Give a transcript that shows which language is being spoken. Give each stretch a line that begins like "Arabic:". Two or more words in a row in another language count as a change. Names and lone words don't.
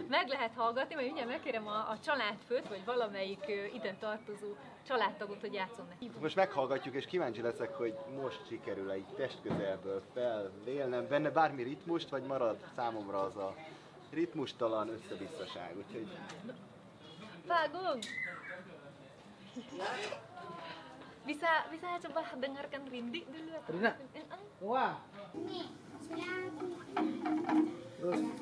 Hungarian: Meg lehet hallgatni, mert ugye megkérem a családfőt, vagy valamelyik ide tartozó családtagot, hogy játszon neki. Most meghallgatjuk, és kíváncsi leszek, hogy most sikerül-e így testközelből felvélnem benne bármi ritmust, vagy marad számomra az a ritmustalan összebisszaság, úgyhogy... Vágunk!
Indonesian: Bisa coba dengarkan Rindi dulu. Rina, wah. Terus.